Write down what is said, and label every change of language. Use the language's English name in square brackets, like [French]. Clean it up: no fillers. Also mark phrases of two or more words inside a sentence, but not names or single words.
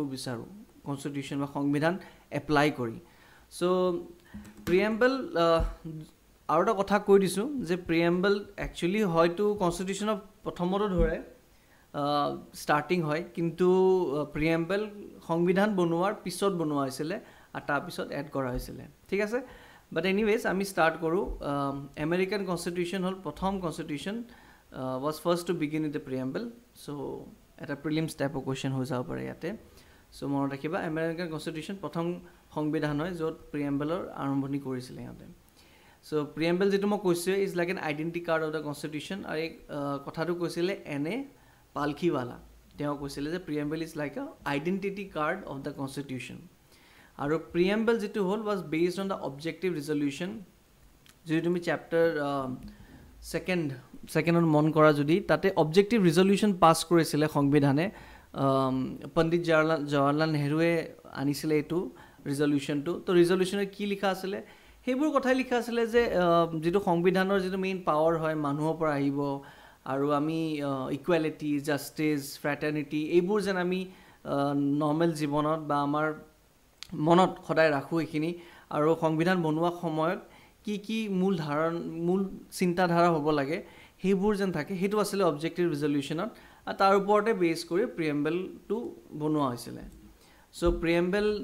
[Assamese] বিচাৰো কনস্টিটিউশন বা সংবিধান এপ্লাই কৰি [English] so preamble [Assamese] আৰু এটা কথা কৈ দিছো যে [English] preamble actually [Assamese] হয়তো কনস্টিটিউশনৰ প্ৰথমতে ধৰে স্টাৰ্টিং হয় কিন্তু প্ৰিএম্বল সংবিধান বনোৱাৰ পিছত বনোৱা হৈছিল আৰু তাৰ পিছত এড কৰা হৈছিল ঠিক আছে [English] but anyways [Assamese] আমি স্টাৰ্ট কৰো [English] American constitution [Assamese] হল প্ৰথম কনস্টিটিউশন [English] was first to begin with the preamble so [Assamese] এটা [English] prelims type question [Assamese] হৈ যাব পাৰে ইয়াতে সো মনত ৰাখিবা [English] American constitution [Assamese] প্ৰথম সংবিধান হয় য'ত প্ৰিএম্বলৰ আৰম্ভণি কৰিছিল ইয়াতে [English] so preamble [Assamese] যেটো মই কৈছো [English] is like an identity card of the constitution [Assamese] আৰু এই কথাটো কৈছিলে এনে পালখিৱালা তেওঁ কৈছিলে যে [English] preamble is like a identity card of the constitution [Assamese] আৰু প্ৰিএম্বল যেটো হল [English] was based on the objective resolution [Assamese] যদি তুমি চ্যাপ্টাৰ সেকেন্ডত মন কৰা যদি তাতে [English] objective resolution [Assamese] পাস কৰিছিলে সংবিধানে পণ্ডিত জৱাহৰলাল নেহৰুৱে আনিছিলে এটো ৰিজলিউশনটো তো ৰিজলিউশনে কি লিখা আছিল হেবোৰ কথা লিখা আছিল যে যেটো সংবিধানৰ যেটো [English] main power [Assamese] হয় মানুহৰ পৰা আহিব আৰু আমি [English] equality justice fraternity [Assamese] এইবোৰ যেন আমি নৰ্মেল জীৱনত বা আমাৰ মনত সদায় ৰাখো এখিনি আৰু সংবিধান বনোৱা সময়ত কি মূল চিন্তাধাৰা হ'ব লাগে হেবোৰ যেন থাকে হেতু আছিল [English] objective resolution [Assamese] আৰু তাৰ ওপৰতে বেস কৰি প্ৰিএম্বলটো বনোৱা হৈছিল [English] so preamble